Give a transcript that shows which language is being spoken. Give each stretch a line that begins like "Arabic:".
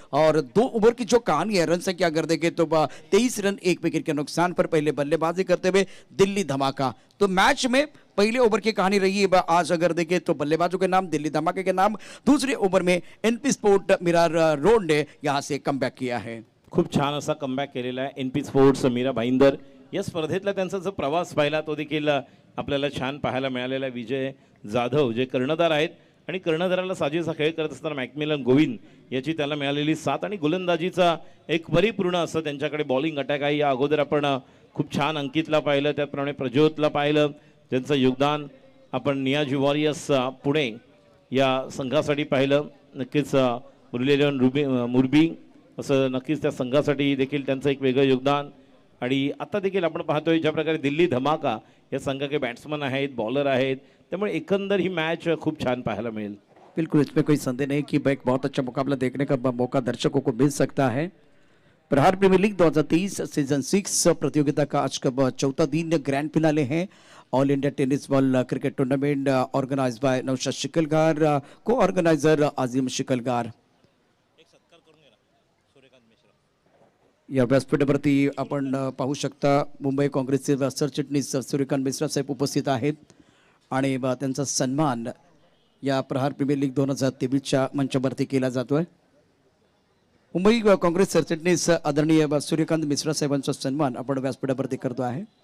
Hindi: और 2 ओवर की जो कहानी है रन संख्या अगर देखें तो 23 रन 1 विकेट के नुकसान पर पहले बल्लेबाजी करते हुए दिल्ली धमाका। तो मैच में पहले ओवर की कहानी रही है आज अगर देखें तो बल्लेबाजों के नाम दिल्ली धमाके के नाम, दूसरे ओवर में एनपी स्पोर्ट मिरार रोड ने यहां से कमबॅक किया है।
Marathi: खूप छान असा कमबॅक केलेला आहे एनपी स्पोर्ट्स मीरा भाईंदर। या स्पर्धेतला त्यांचा जो प्रवास पाहिला तो देखील आपल्याला छान पाहायला मिळालेला। विजय जाधव जे कर्णधार आहेत आणि कर्णधाराला साजेसा खेळ करत असताना मॅकमिलन गोविंद याची त्याला मिळालेली साथ आणि गोलंदाजीचा एक परिपूर्ण असं त्यांच्याकडे बॉलिंग अटॅक आहे। या अगोदर आपण खूप छान अंकितला पाहिलं, त्याप्रमाणे प्रज्योतला पाहिलं, ज्यांचं योगदान आपण नियाजी वॉरियर्स पुणे या संघासाठी पाहिलं। नक्कीच मुरलीधरन मुरबी असं नक्कीच त्या संघासाठी देखील त्यांचं एक वेगळं योगदान। आणि आता देखील आपण पाहतोय ज्या प्रकारे दिल्ली धमाका या संघाचे बॅट्समन आहेत, बॉलर आहेत, त्यामुळे एकंदर ही मैच खूप छान पाहायला मिळेल।
Hindi: बिल्कुल इसमें कोई संदेह नहीं कि एक बहुत अच्छा मुकाबला देखने का मौका दर्शकों को मिल सकता है। प्रहार प्रीमियर लीग 2023 सीजन 6 प्रतियोगिता का आज का चौथा दिन ग्रैंड फिनाले है।
English: All India tennis ball cricket tournament organised by Naushad Shikalgar, को organiser Azim Shikalgar.
Marathi: या व्यासपीठावरती आपण पाहू शकता मुंबई काँग्रेसचे सरचिटणीस सूर्यकांत मिश्रा साहेब उपस्थित आहेत आणि त्यांचा सन्मान या प्रहार प्रीमियर लीग 2023च्या मंचावरती केला जातोय। मुंबई काँग्रेस सरचिटणीस आदरणीय सूर्यकांत मिश्रा साहेबांचा सन्मान आपण व्यासपीठावरती करतो आहे।